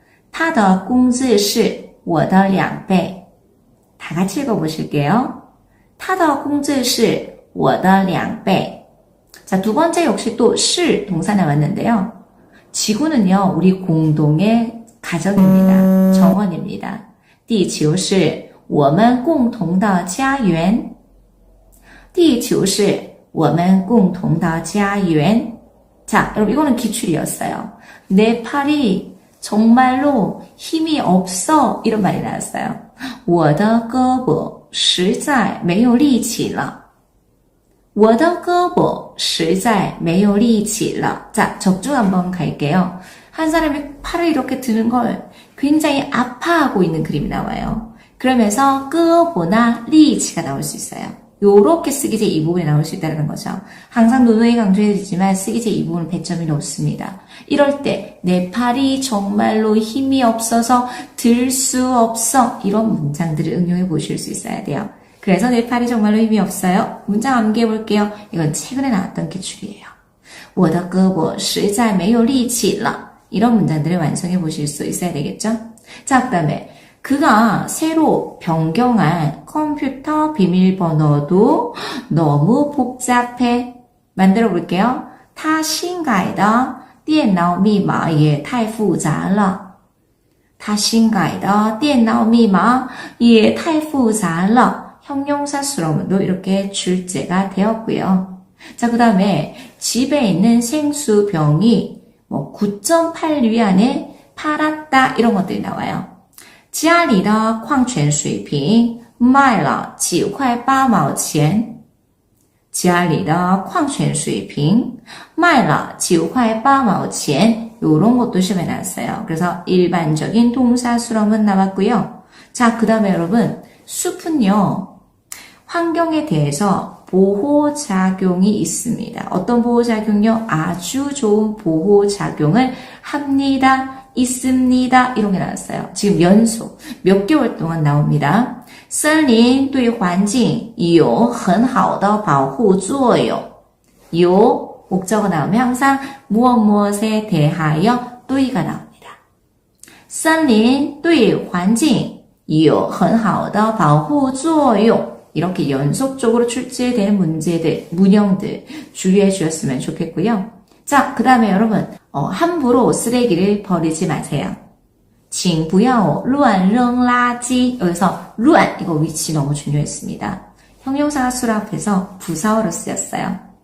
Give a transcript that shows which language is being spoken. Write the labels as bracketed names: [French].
[Chinese] 他的工资是我的2倍. [Korean] 다 같이 읽어보실게요. [Chinese] 他的工资是我的2倍. [Korean] 자, 두 번째 역시 또 시 동사 나왔는데요. 지구는요, 우리 공동의 가정입니다. 정원입니다. [Chinese] 地球是我们共同的家园. 地球是我们共同的家园. [Korean] 자, 여러분, 이거는 기출이었어요. 내 팔이 정말로 힘이 없어. 이런 말이 나왔어요. [Chinese] 我的胳膊实在没有力气了. 我的胳膊实在没有力气了. [Korean] 자, 적중 한번 갈게요. 한 사람이 팔을 이렇게 드는 걸 굉장히 아파하고 있는 그림이 나와요. 그러면서 끄보나 리치가 나올 수 있어요. 요렇게 쓰기제 이 부분에 나올 수 있다는 거죠. 항상 누누이 강조해드리지만 쓰기제 이 부분은 배점이 높습니다. 이럴 때 내 팔이 정말로 힘이 없어서 들 수 없어. 이런 문장들을 응용해 보실 수 있어야 돼요. 그래서 내 팔이 정말로 힘이 없어요. 문장 암기해 볼게요. 이건 최근에 나왔던 기출이에요. [Chinese] 我的胳膊实在没有力气了. [Korean] 이런 문장들을 완성해 보실 수 있어야 되겠죠? 자, 그 다음에 그가 새로 변경한 컴퓨터 비밀번호도 너무 복잡해. 만들어 볼게요. [Chinese] 他新改的电脑密码也太复杂了. 他新改的电脑密码也太复杂了. [Korean] 형용사 수로문도 이렇게 출제가 되었고요. 자, 그 다음에 집에 있는 생수병이 9.8위안에 팔았다. 이런 것들이 나와요. [Chinese] 家里的矿泉水瓶卖了9块8毛钱. 家里的矿泉水瓶卖了9块8毛钱. [Korean] 요런 것도 시험에 나왔어요. 그래서 일반적인 동사 수로문 나왔고요. 자, 그 다음에 여러분, 숲은요, 환경에 대해서 보호작용이 있습니다. 어떤 보호작용요? 아주 좋은 보호작용을 합니다. 있습니다. 이런 게 나왔어요. 지금 연속 몇 개월 동안 나옵니다. [Chinese] 森林对环境有很好的保护作用. [Korean] 요 목적어 나오면 항상 무엇무엇에 대하여 对가 나옵니다. [Chinese] 森林对环境有很好的保护作用. [Korean] 이렇게 연속적으로 출제되는 문제들, 문형들 주의해 주셨으면 좋겠고요. 자, 그 다음에 여러분 함부로 쓰레기를 버리지 마세요. [Chinese] 请不要乱扔垃圾. [Korean] 여기서 乱 이거 위치 너무 중요했습니다. 형용사가 수락해서 부사어로 쓰였어요.